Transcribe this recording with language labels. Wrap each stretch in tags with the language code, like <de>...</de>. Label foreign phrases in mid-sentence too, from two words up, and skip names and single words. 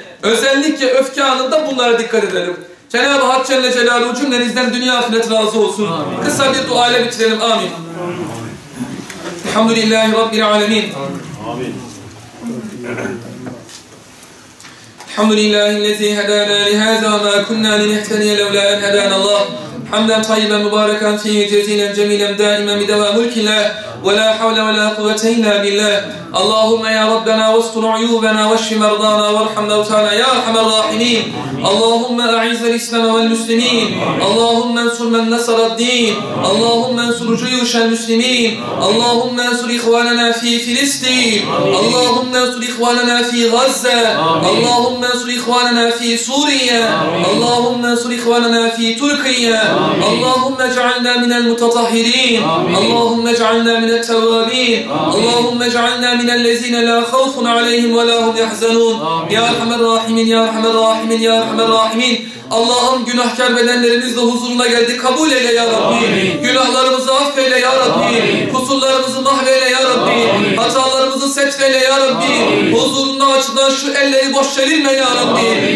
<tr>Özellikle öfke anında bunlara dikkat edelim. Cenab-ı Hak</tr> <ar>جل جلاله</ar> <tr>cümlenizden dünya ahiret razı olsun. Amin. Kısa bir dua ile bitirelim. Amin.</tr> <ar>الحمد لله رب العالمين.</ar> <tr>Amin.</tr> <ar>الحمد لله الذي هدانا لهذا وما كنا لنهتدي لولا أن هدانا الله. حمدا طيبا مباركا فيه جزيلا جميلا دائما بدوام ملك الله ولا حول ولا قوة إلا بالله. اللهم يا ربنا واستر عيوبنا واشف مرضانا وارحم موتانا يا أرحم الراحمين. اللهم أعز الإسلام والمسلمين. اللهم انصر من نصر الدين. اللهم انصر جيوش المسلمين. اللهم انصر إخواننا في فلسطين. اللهم انصر إخواننا في غزة. اللهم انصر إخواننا في سوريا. اللهم انصر إخواننا في تركيا. اللهم اجعلنا من المتطهرين. اللهم اجعلنا من التوابين. اللهم اجعلنا من الذين لا خوف عليهم ولا هم يحزنون. يا أرحم الراحمين، يا أرحم الراحمين، يا أرحم الراحمين.</ar> <tr>Allah'ım günahkar bedenlerimizle huzuruna geldik. Kabul eyle</tr> <ar>يا ربي.</ar> <tr>Günahlarımızı affeyle</tr> <ar>يا ربي.</ar> <tr>Kusurlarımızı mahveyle</tr> <ar>يا ربي.</ar> <tr>Hatalarımızı setfeyle</tr> <ar>يا ربي.</ar> <tr>Huzurunda açılan şu elleri boş çevirme</tr> <ar>يا ربي.</ar>